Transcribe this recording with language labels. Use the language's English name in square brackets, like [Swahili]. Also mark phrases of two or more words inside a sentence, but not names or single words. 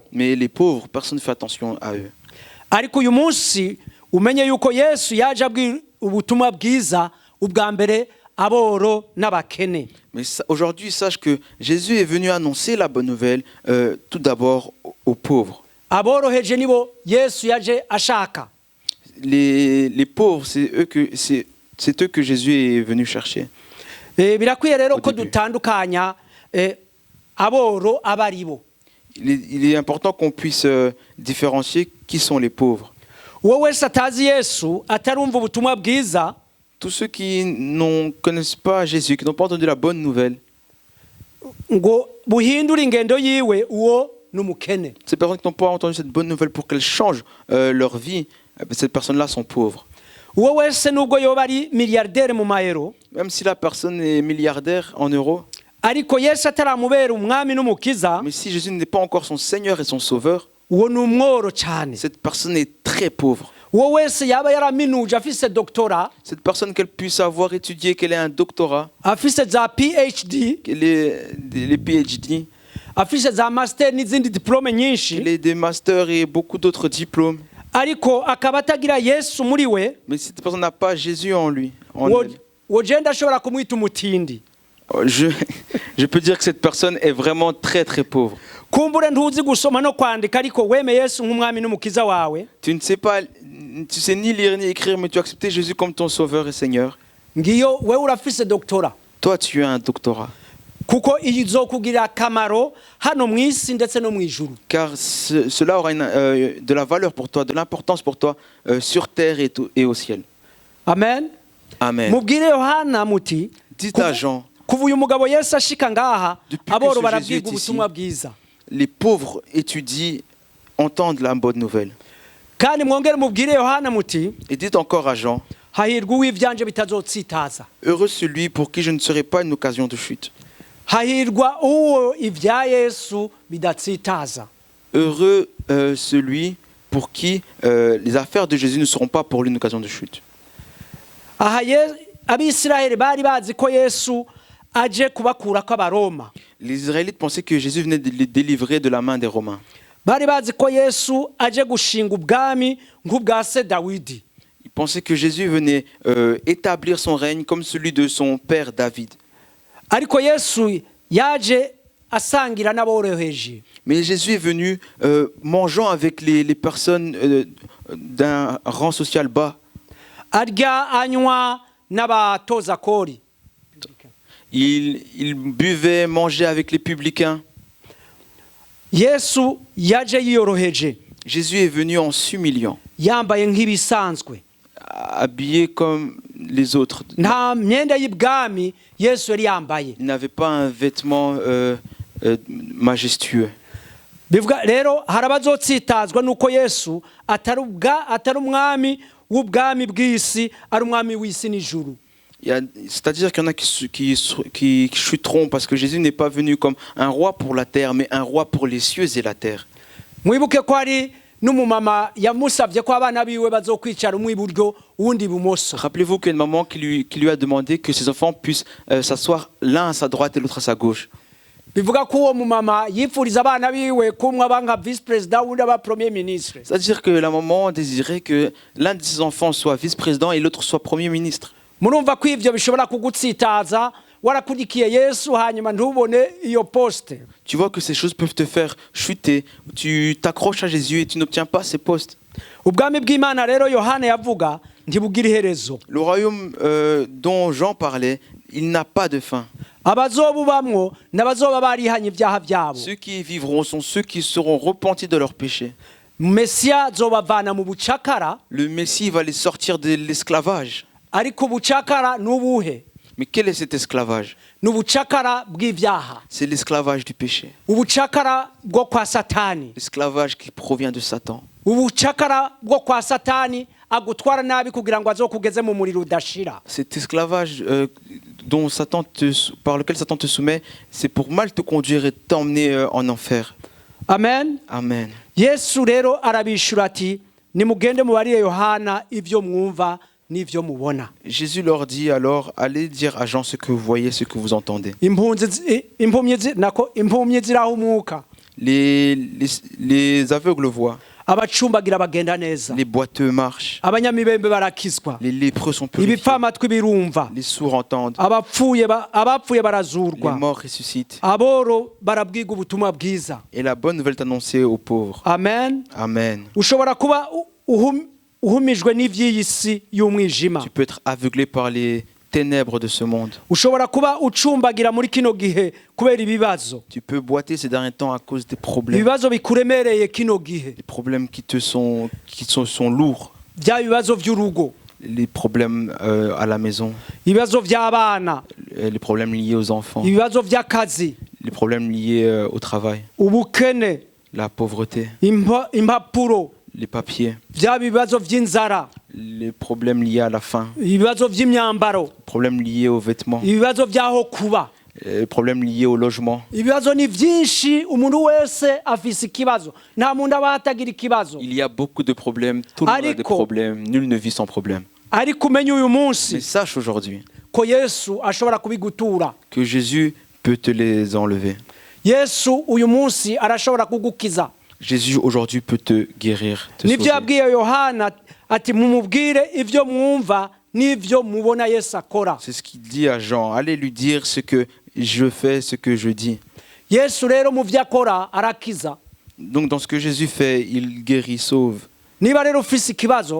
[French] Mais les pauvres, personne ne fait attention à eux. [Rundi] Ariko uyu munsi umenye yuko Yesu yaje abwira ubutumwa bwiza ubwa mbere aboro n'abakene. [French] Mais aujourd'hui, sache que Jésus est venu annoncer la bonne nouvelle tout d'abord aux pauvres. [Rundi] Aboroheje nibo Yesu yaje ashaka. [French] Les pauvres, c'est eux que Jésus est venu chercher. [Rundi] Birakwiye rero ko dutandukanya aboro abaribo. [French] Il est important qu'on puisse différencier qui sont les pauvres. [Rundi] Uwo wese atazi Yesu atarumva ubutumwa bwiza, [French] Tous ceux qui ne connaissent pas Jésus, qui n'ont pas entendu la bonne nouvelle, [Rundi] ngo buhindura ingendo yiwe, uwo n'umukene. [French] ces personnes qui n'ont pas entendu cette bonne nouvelle pour qu'elles changent leur vie, ces personnes-là sont pauvres. [Rundi] Uwo wese nubwo yoba ari milliardaire mu mayero, [French] Même si la personne est milliardaire en euros, [Rundi] ariko Yesu ataramubera umwami n'umukiza, [French] mais si Jésus n'est pas encore son Seigneur et son Sauveur, [Rundi] uwo n'umworo cyane. [French] cette personne est très pauvre. [Rundi] Uwo wese yaba yaraminuje afise doctorat, [French] Cette personne, qu'elle puisse avoir étudié, qu'elle ait un doctorat, [Rundi] afise za PhD, [French] qu'elle ait les PhD, [Rundi] afise za master n'izindi diplome nyinshi, [French] qu'elle ait des masters et beaucoup d'autres diplômes, [Rundi] ariko akaba atagira Yesu muri we, [French] mais si cette personne n'a pas Jésus en lui, en [Rundi] uwo [French] elle, [Rundi] genda ashobora kumwita umutindi. [French] je peux dire que cette personne est vraiment très très pauvre. [Rundi] Kumbure ntuzi gusoma no kwandika, ariko weme Yesu nk'umwami n'umukiza wawe, [French] Tu sais ni lire ni écrire, mais tu as accepté Jésus comme ton Sauveur et Seigneur. [Rundi] ngiyo wewe urafise doctorat. [French] Toi, tu as un doctorat. [Rundi] Kuko izokugirira akamaro hano mu isi ndetse no mu ijuru. [French] Car cela aura de la valeur pour toi, de l'importance pour toi sur terre et au ciel. [Rundi] Amen. [French] Amen. [Rundi] Mubwire Yohana muti, [French] Dites à Jean, [Rundi] kuva uyu mugabo Yesu ashika ngaha, [French] Depuis que [Rundi] aboro [French] ce [Rundi] barabwiga [French] Jésus est [Rundi] ubutumwa bwiza. [French] les pauvres étudient, entendent la bonne nouvelle. [Rundi] Kandi mwongere mubwire Yohana muti, [French] Et dites encore à Jean, [Rundi] hahirwa uw'ivyanje bitazotsitaza. [French] heureux celui pour qui je ne serai pas une occasion de chute. [Rundi] Hahirwa uwo ivya Yesu bidatsitaza. [French] Heureux celui pour qui les affaires de Jésus ne seront pas pour lui une occasion de chute. [Rundi] Aha Abisirayeli bari bazi ko Yesu aje kubakurako abaroma. [French] Les Israélites pensaient que Jésus venait de les délivrer de la main des Romains. [Rundi] Bari bazi ko Yesu aje gushinga ubwami nk'ubwa se Dawidi. [French] Ils pensaient que Jésus venait établir son règne comme celui de son père David. [Rundi] Ariko Yesu yaje asangira n'aboroheje. [French] Mais Jésus est venu mangeant avec les personnes d'un rang social bas. [Rundi] Arya anywa n'abatoza kori. [French] Il buvait, mangeait avec les publicains. [Rundi] Yesu yaje yiyoroheje, [French] Jésus est venu en s'humiliant, [Rundi] yambaye nk'ibisanzwe. [French] habillé comme les autres. [Rundi] Nta myenda y'ibwami Yesu yari yambaye. [French] Il n'avait pas un vêtement majestueux. [Rundi] Bivuga rero harabazotsitazwa nuko Yesu atari umwami w'ubwami bw'isi, ari umwami w'isi n'ijuru. [French] C'est-à-dire qu'il y en a qui chuteront parce que Jésus n'est pas venu comme un roi pour la terre, mais un roi pour les cieux et la terre. [Rundi] Mwibuke ko ari n'umumama yamusavye ko abana biwe bazokwicara umwe iburyo uwundi ibumoso. [French] Rappelez-vous qu'il y a une maman qui lui a demandé que ses enfants puissent s'asseoir l'un à sa droite et l'autre à sa gauche. [Rundi] bivuga ko uwo mumama yifuriza abana biwe kumwa banga [French] vice president [Rundi] wundi aba [French] premier ministre. C'est-à-dire que la maman désirait que l'un de ses enfants soit vice-président et l'autre soit premier ministre. [Rundi] Murumva ko ivyo bishobora kugutsitaza warakudikiye Yesu hanyuma ntubone iyo poste. [French] Tu vois que ces choses peuvent te faire chuter. Tu t'accroches à Jésus et tu n'obtiens pas ces postes. [Rundi] Ubwami bw'Imana rero Yohana yavuga ntibugira iherezo. [French] Le royaume dont Jean parlait, il n'a pas de fin. [Rundi] Abazobubamwo n'abazoba barihanye ibyaha byabo. [French] Ceux qui y vivront sont ceux qui seront repentis de leurs péchés. [Rundi] Mesia zobavana mu bucakara. [French] Le Messie va les sortir de l'esclavage. [Rundi] Ariko ubucakara nubuhe? [French] Mais quel est cet esclavage? [Rundi] Nubucakara bw'ivyaha. [French] C'est l'esclavage du péché. [Rundi] Ubucakara bwo kwa Satani. [French] L'esclavage qui provient de Satan. [Rundi] Ubucakara bwo kwa Satani agutwara nabi kugira ngo azokugeze mu muriro udashira. [French] Cet esclavage par lequel Satan te soumet, c'est pour mal te conduire et t'emmener en enfer. [Rundi] Amen. [French] Amen. [Rundi] Yesu rero arabishura ati nimugende mubarire Yohana ivyo mwumva n'ivyo mubona. [French] Jésus leur dit alors, allez dire à Jean ce que vous voyez, ce que vous entendez. [Rundi] Impumyi zirahumuka. [French] Les aveugles voient. [Rundi] Abacumbagira bagenda neza. [French] Les boiteux marchent. [Rundi] Abanyamibembe barakizwa. [French] Les lépreux sont purifiés. [Rundi] Ibipfamatwi birumva. [French] Les sourds entendent. [Rundi] Abapfuye barazurwa. [French] Les morts ressuscitent. [Rundi] Aboro barabwiga ubutumwa bwiza. [French] Et la bonne nouvelle est annoncée aux pauvres. [Rundi] Amen. [French] Amen. [Rundi] Ushobora kuba uhumijwe n'ivy'iyi si y'umwijima. [French] Tu peux être aveuglé par les ténèbres de ce monde. [Rundi] Ushobora kuba ucumbagira muri kino gihe kubera ibibazo. [French] Tu peux boiter ces derniers temps à cause des problèmes. [Rundi] Ibibazo bikuremereye kino gihe. [French] Les problèmes qui sont lourds. [Rundi] Bya bibazo vy'urugo. [French] Les problèmes à la maison. [Rundi] Ibibazo vy'abana. [French] Les problèmes liés aux enfants. [Rundi] Ibibazo vy'akazi. [French] Les problèmes liés au travail. [Rundi] Ubukene. [French] La pauvreté. [Rundi] Impapuro. [French] Les papiers. [Rundi] Vya bibazo vy'inzara. [French] Les problèmes liés à la faim. [Rundi] Ibibazo vy'imyambaro. [French] Les problèmes liés aux vêtements. [Rundi] Ibibazo vyaho kuba. [French] Les problèmes liés au logement. [Rundi] Ibibazo ni vyinshi umuntu wese afise ikibazo. Nta muntu aba hatagira ikibazo. [French] Il y a beaucoup de problèmes. Tout le monde a des problèmes. Nul ne vit sans problème. [Rundi] Ariko umenye uyu munsi. [French] Mais sache aujourd'hui [Rundi] ko Yesu ashobora kubigutura. [French] Que Jésus peut te les enlever. [Rundi] Yesu uyu munsi arashobora kugukiza. [French] Jésus aujourd'hui peut te guérir, te [Rundi] Nivyo [French] sauver. [Rundi] yabwiye Yohana ati mumubwire ivyo mwumva n'ivyo mubona Yesu akora. [French] C'est ce qu'il dit à Jean. Allez lui dire ce que je fais, ce que je dis. [Rundi] Yesu rero mu vyo akora arakiza. [French] Donc dans ce que Jésus fait, il guérit, sauve. [Rundi] Niba rero ufise ikibazo,